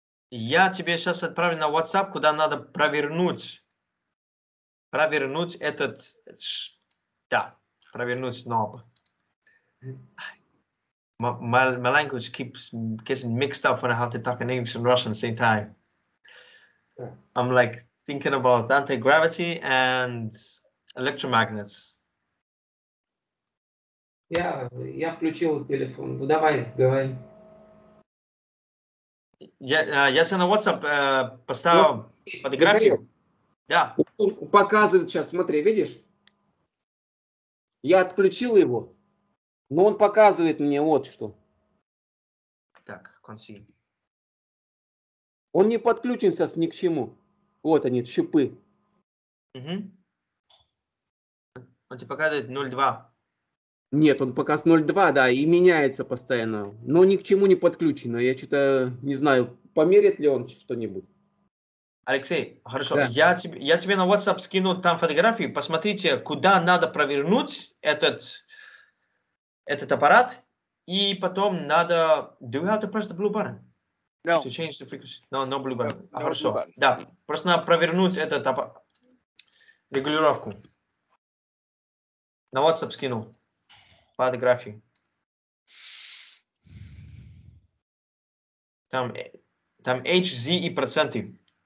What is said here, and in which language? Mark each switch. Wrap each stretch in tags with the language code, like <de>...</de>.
<ru>Я тебе сейчас отправлю на WhatsApp, куда надо провернуть этот, провернуть knob.</ru> <en>My language keeps getting mixed up when I have to talk in English and Russian at the same time. Yeah. I'm like thinking about anti-gravity and electromagnets.</en> <ru>Я включил телефон. Ну, давай, говори. Я тебе на WhatsApp поставил Вот, фотографию. Михаил, Да. он показывает сейчас, смотри, видишь? Я отключил его, но он показывает мне вот что. Так, конси. Он не подключен сейчас ни к чему. Вот они, щупы. Угу. Он тебе показывает 0,2. Нет, он пока с 0,2, да, и меняется постоянно. Но ни к чему не подключено. Я что-то не знаю, померит ли он что-нибудь. Алексей, хорошо. Да. Я тебе на WhatsApp скину там фотографии. Посмотрите, куда надо провернуть этот аппарат. И потом надо...</ru> <en>Do we have to press the blue button? No. To change the frequency? No blue button. No</en> <ru>Хорошо.</ru> <en>blue button.</en> <ru>Да, просто надо провернуть регулировку. На WhatsApp скину фотографии. Там HZ и проценты.</ru>